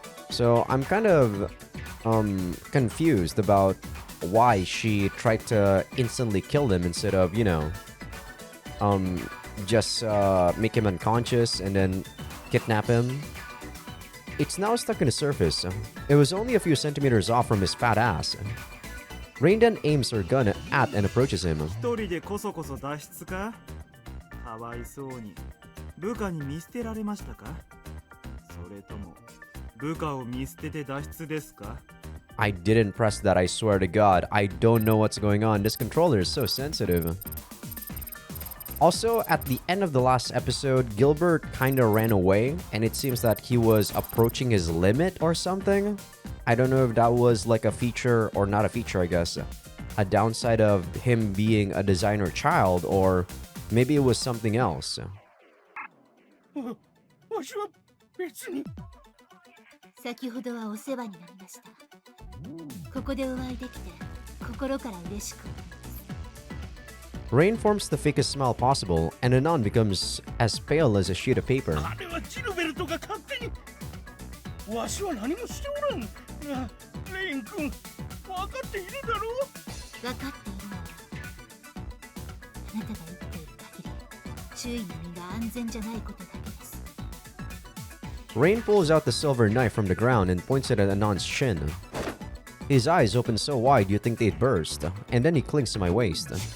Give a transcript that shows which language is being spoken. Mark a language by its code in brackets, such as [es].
[en] So I'm kind of confused about why she tried to instantly kill him instead of, you know, just make him unconscious and then kidnap him. It's now stuck in the surface. It was only a few centimeters off from his fat ass. Rain then aims her gun at and approaches him. [ja] 一人でこそこそ脱出か？かわいそうに部下に見捨てられましたか？それとも部下を見捨てて脱出ですか？ [en] I didn't press that, I swear to God. I don't know what's going on. This controller is so sensitive. Also, at the end of the last episode, Gilbert kinda ran away, and it seems that he was approaching his limit or something. I don't know if that was like a feature or not a feature, I guess. A downside of him being a designer child, or maybe it was something else. [ja] わしは別に。先ほどはお世話になりました。ここでお会いできて心から嬉しく思います。 [en] Rain forms the fakest smile possible, and Anon becomes as pale as a sheet of paper. [ja] あれはジルベルトが勝手に。わしは何もしておらん。レイン君、分かっているだろう。分かっているのは、あなたが言っている限り、周囲の身が安全じゃないことだけです。 [en] Rain pulls out the silver knife from the ground and points it at Anon's chin. His eyes open so wide you'd think they'd burst, and then he clings to my waist.